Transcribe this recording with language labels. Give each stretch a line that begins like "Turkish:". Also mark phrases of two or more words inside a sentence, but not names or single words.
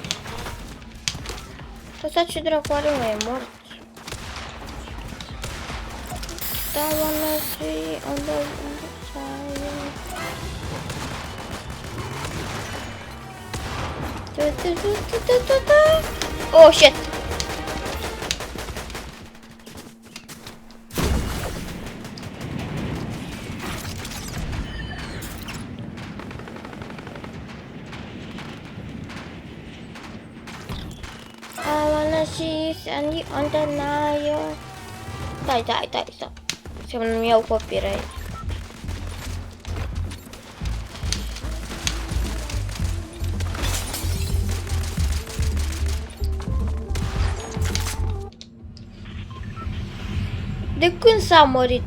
Romanian: Ăsta ce dracu are, mă, e mort.
English: I wanna see on the side. Oh shit! I wanna see Sandy on the Nile.
Romanian: Stai. Să-mi iau copyright. De când s-a mărit?